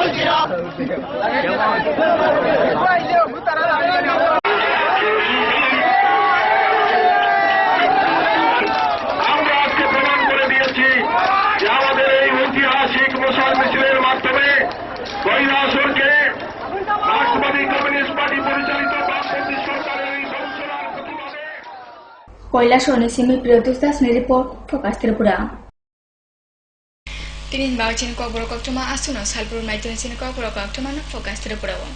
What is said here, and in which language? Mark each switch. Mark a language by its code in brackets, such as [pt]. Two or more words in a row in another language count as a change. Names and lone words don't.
[bn] আমরা আজকে প্রমাণ করে দিয়েছি যে আমাদের এই ঐতিহাসিক মশাল মিছিলের মাধ্যমে কৈলাসরকে রাষ্ট্রবাদী কমিউনিস্ট পার্টি পরিচালিত বামপন্থী সরকারের এই বঞ্চনার প্রতিবাদে। [trp] কৈলাসর নিসিমি প্রিয়দোষ দাসনি রিপোর্ট, ফোকাস ত্রিপুরা। Tinin bawchin kokbro koktuma asuno salpur maitun sin kokbro koktuma na focus Tripura wo.